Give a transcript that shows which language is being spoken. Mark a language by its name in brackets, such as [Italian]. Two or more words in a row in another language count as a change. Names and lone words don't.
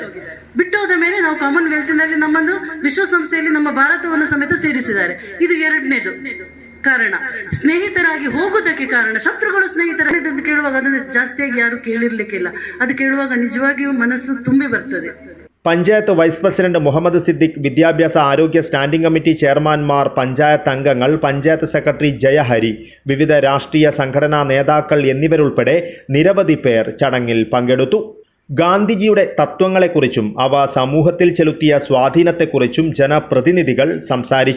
[Kannada] ಬಿಟ್ಟೋದ ಮೇಲೆ ನಾವು ಕಾಮನ್ವೆಲ್ತ್ನಲ್ಲಿ ನಮ್ಮನ್ನು ವಿಶ್ವಸಂಸ್ಥೆಯಲ್ಲಿ ನಮ್ಮ ಭಾರತವನ್ನು ಸಮೇತ ಸೇರಿಸಿದ್ದಾರೆ. ಇದು ಎರಡನೇದು ಕಾರಣ. ಸ್ನೇಹಿತರಾಗಿ ಹೋಗುವುದಕ್ಕೆ ಕಾರಣ, ಶತ್ರುಗಳು ಸ್ನೇಹಿತರಾಗಿ ಕೇಳುವಾಗ ಅದನ್ನು ಜಾಸ್ತಿಯಾಗಿ ಯಾರು ಕೇಳಿರ್ಲಿಕ್ಕಿಲ್ಲ. ಅದು ಕೇಳುವಾಗ ನಿಜವಾಗಿಯೂ ಮನಸ್ಸು ತುಂಬಿ ಬರ್ತದೆ. [Malayalam] പഞ്ചായത്ത് വൈസ് പ്രസിഡന്റ് മുഹമ്മദ് സിദ്ദിഖ്, വിദ്യാഭ്യാസ ആരോഗ്യ സ്റ്റാൻഡിംഗ് കമ്മിറ്റി ചെയർമാൻമാർ, പഞ്ചായത്ത് അംഗങ്ങൾ, പഞ്ചായത്ത് സെക്രട്ടറി ജയഹരി, വിവിധ രാഷ്ട്രീയ സംഘടനാ നേതാക്കൾ എന്നിവരുൾപ്പെടെ നിരവധി പേർ ചടങ്ങിൽ പങ്കെടുത്തു. ഗാന്ധിജിയുടെ തത്വങ്ങളെക്കുറിച്ചും അവ സമൂഹത്തിൽ ചെലുത്തിയ സ്വാധീനത്തെക്കുറിച്ചും ജനപ്രതിനിധികൾ സംസാരിച്ചു.